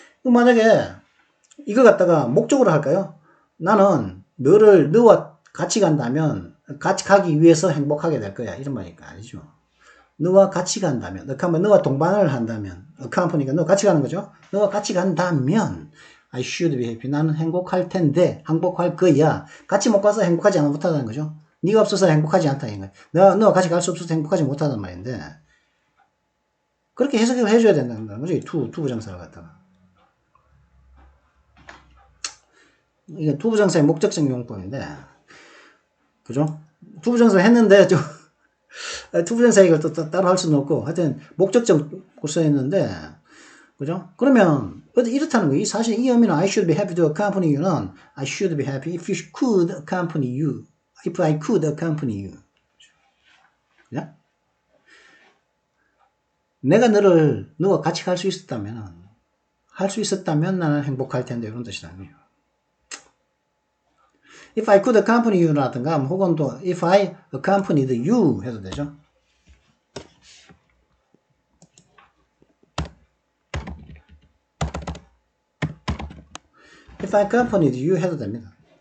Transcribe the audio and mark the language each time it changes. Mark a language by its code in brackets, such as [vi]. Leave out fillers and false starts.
[ko] 만약에 이거 갖다가 목적으로 할까요? 나는 너와 같이 간다면 같이 가기 위해서 행복하게 될 거야 이런 말이니까 아니죠. 너와 같이 간다면, 너와 동반을 한다면, accompany가 너 같이 가는 거죠. 너와 같이 간다면 [en] I should be happy. [ko] 나는 행복할 텐데, 행복할 거야. 같이 못 가서 행복하지 못하다는 거죠. 네가 없어서 행복하지 않다 이거. 너와 같이 갈 수 없어서 행복하지 못하단 말인데, 그렇게 해석을 해줘야 된다는 거죠. 투부정사를 갖다가. 이게 투부정사의 목적적 용법인데, 그죠? 투부정사 했는데, 투부정사 이걸 또 따로 할 수는 없고, 하여튼, 목적적으로 써있는데, 그죠? 그러면, 이렇다는 거예요. 사실 이 의미는 [en] I should be happy to accompany you는 I should be happy if you could accompany you. If I could accompany you. [ko] 그죠? 내가 너와 같이 갈 수 있었다면, 나는 행복할 텐데, 이런 뜻이라는 거예요. [en] If I could accompany you [ko] 라든가 혹은 또 [en] if I accompanied you [ko] 해도 되죠. [en] If I accompanied you [ko] 해도 됩니다.